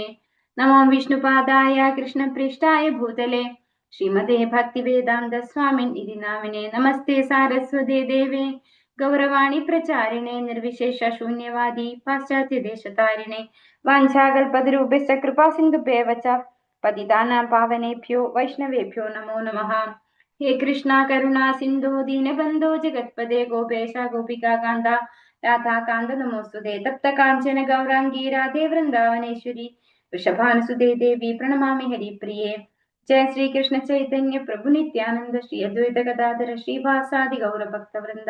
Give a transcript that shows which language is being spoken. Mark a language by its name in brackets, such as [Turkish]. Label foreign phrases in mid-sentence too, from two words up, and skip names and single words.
[Sanskrit] നമോ വിഷ്ണുപാദായ കൃഷ്ണപൃഷ്ഠായ ഭൂതലേ ശ്രീമതേ ഭക്തിവേദാന്ത സ്വാമിൻ ഇതി നാമിനെ നമസ്തേ സാരസ്വതേ ദേവേ ഗൗരവാണി പ്രചാരിണേ നിർവിശേഷ ശൂന്യവാദി പാശ്ചാത്യദേശതാരിണേ. വാഞ്ചാകൽപതരൂപശ്ച കൃപാസിന്ധുഭ്യേവ ച പതിതാനാം പാവനേഭ്യോ വൈഷ്ണവേഭ്യോ നമോ നമഃ. ഹേ കൃഷ്ണ കരുണാ സിന്ധോ ദീനബന്ധോ ജഗത്പദേ ഗോപേശ ഗോപികാകാന്ത രാധാകാന്ത നമോസ്തുതേ. തപ്ത കാഞ്ചന ഗൗരാംഗീ രാധേ വൃന്ദാവനേശ്വരി വൃഷഭാനുസുതേ ദേവി പ്രണമാമി ഹരിപ്രിയേ. ജയ ശ്രീ കൃഷ്ണ ചൈതന്യ പ്രഭു നിത്യാനന്ദ ശ്രീ അദ്വൈത ഗദാധര ശ്രീവാസാദി ഗൗരഭക്തവൃന്ദ.